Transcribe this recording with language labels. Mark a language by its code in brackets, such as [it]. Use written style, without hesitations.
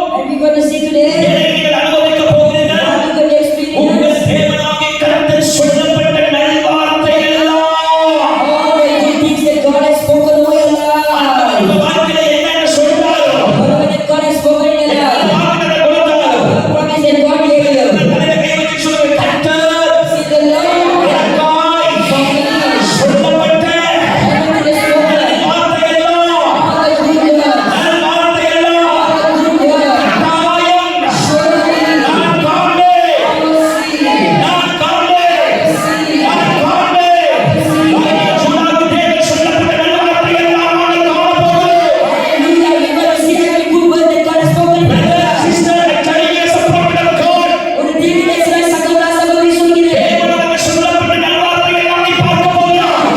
[en] And we're going to see today, [ta] நீங்கள் அனுபவிக்க போகிறீர்கள். [en] we're going to experience [ta] உங்கள் தேவனாகிய கர்த்தர் சொல்லப்பட்ட நல்வார்த்தைகள் எல்லாம் [en] all the good things that God has spoken over your life. [ta] உங்க வாழ்க்கையில என்னென்ன சொல்றாரோ [en] Whatever that God has spoken in your life, [ta] வாக்குத்தத்தம் கொடுத்தாரோ [en] the promise that God gave you. [ta] தலையில கை வச்சு சொல்லுங்க. கர்த்தர் [en] See the Lord [ta] எனக்காய் சொல்லப்பட்ட நல்வார்த்தைகள் எல்லாம் [en] all the good words, [ta] நல்வார்த்தைகள் எல்லாம் [en] all the good words. [ta] கட்டாயம் [en] Surely [ta] நான் காண்பேன். [en] I will see. [ta] நான் காண்பேன். நான் காண்பேன். சொன்னாலும் தேவன் சொல்லப்பட்ட நல்வார்த்தைகள் எல்லாம் நான் காணப்போகிறேன். [en] Hallelujah, we're going to see every good word that God has spoken in your life. Sister, I tell you, as a prophet of God, [ta] ஒரு தீர்க்கதரிசியாய் சகோதரா சகோதரி சொல்கிறேன். தேவனாக சொல்லப்பட்ட நல்வார்த்தைகளை நாம் நீ பார்க்க போகிறோம்.